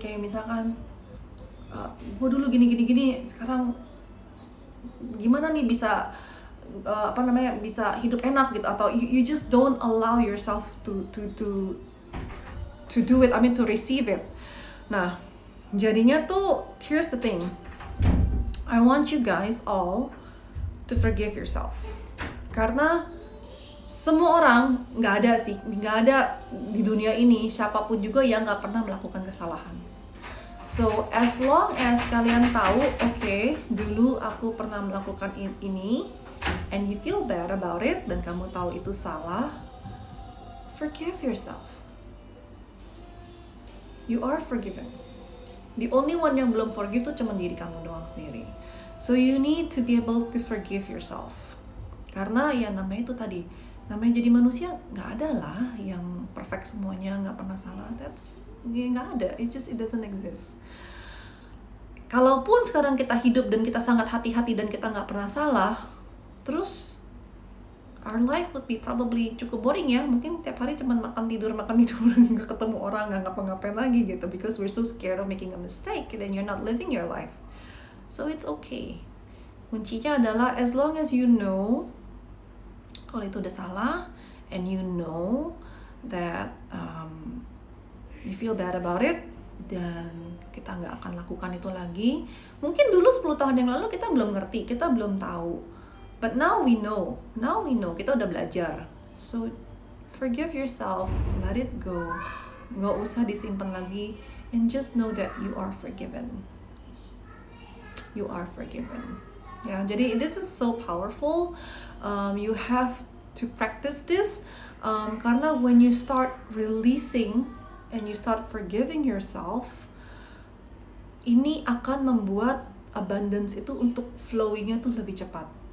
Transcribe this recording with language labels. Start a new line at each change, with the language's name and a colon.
Indonesian: Kayak misalkan gue dulu gini, sekarang gimana nih bisa bisa hidup enak gitu, atau
English: you just don't allow yourself to do it, to receive it.
Indonesian: Nah, jadinya tuh,
English: here's the thing, I want you guys all to forgive yourself.
Indonesian: Karena semua orang, nggak ada di dunia ini siapapun juga yang nggak pernah melakukan kesalahan.
English: So as long as
Indonesian: kalian tahu,
English: okay,
Indonesian: dulu aku pernah melakukan ini,
English: and you feel bad about it,
Indonesian: dan kamu tahu itu salah,
English: forgive yourself. You are forgiven. The only one
Indonesian: yang belum forgive tuh cuma diri kamu doang sendiri.
English: So you need to be able to forgive yourself.
Indonesian: Karena ya namanya itu tadi, Namanya jadi manusia, nggak ada lah yang perfect semuanya, nggak pernah salah. Nggak ada,
English: it doesn't exist.
Indonesian: Kalaupun sekarang kita hidup dan kita sangat hati-hati dan kita nggak pernah salah, terus
English: our life would be probably
Indonesian: cukup boring ya. Mungkin tiap hari cuma makan tidur, nggak ketemu orang, nggak ngapa-ngapain lagi gitu.
English: Because we're so scared of making a mistake, then you're not living your life. So it's okay.
Indonesian: Kuncinya adalah
English: as long as you know
Indonesian: kalau itu udah salah,
English: and you know that you feel bad about it,
Indonesian: dan kita nggak akan lakukan itu lagi. Mungkin dulu 10 tahun yang lalu kita belum ngerti, kita belum tahu.
English: But now we know,
Indonesian: kita udah belajar.
English: So forgive yourself, let it go.
Indonesian: Nggak usah disimpan lagi,
English: and just know that you are forgiven. You are forgiven.
Indonesian: Ya, jadi
English: this is so powerful. You have to practice this, karena when you start releasing and you start forgiving yourself,
Indonesian: ini akan membuat abundance itu untuk flowingnya tuh lebih cepat.